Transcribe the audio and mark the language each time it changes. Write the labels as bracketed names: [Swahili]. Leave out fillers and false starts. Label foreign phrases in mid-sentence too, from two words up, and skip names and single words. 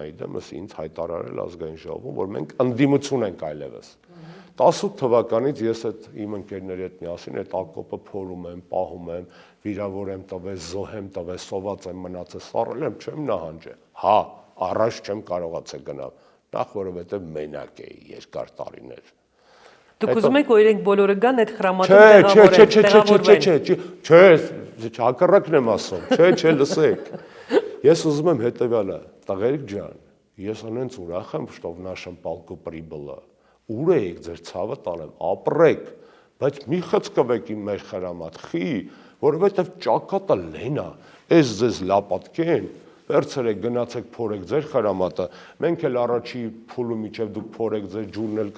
[Armenian] դեմս ինձ հայտարարել ազգային ժողովում, որ մենք ընդդիմություն ենք այլևս։ 18 թվականից ես այդ իմ ընկերների հետ միասին այդ ակոպը փորում եմ, պահում եմ, վիրավոր եմ տվել, զոհ եմ տվել, սոված եմ մնացել, սառել եմ, չեմ նահանջել։ Հա, առաջ չեմ կարողացել գնալ, նախ որովհետև մենակ էի երկար տարիներ։ Դուք ուզում եք, որ իրենք բոլորը գան այդ հրամատում տեղավորվեն։ Չէ, հակառակն եմ ասում։ Չէ, լսեք։ Ես ուզում եմ հետևյալը, տղերք ջան, ես անենց ուրախ եմ, [Russian] что в нашем полку прибыло։ [Armenian] Ուր եք ձեր ցավը տանեմ, ապրեք, բայց մի խցկվեք իմ մեր հրամատ, խի, որովհետև ճակատը լենա, այս ձեզ լապատկեն, վերցրեք, գնացեք փորեք ձեր հրամատը, մենք էլ առաջի փուլու միջև դուք փորեք ձեր ջուրն էլ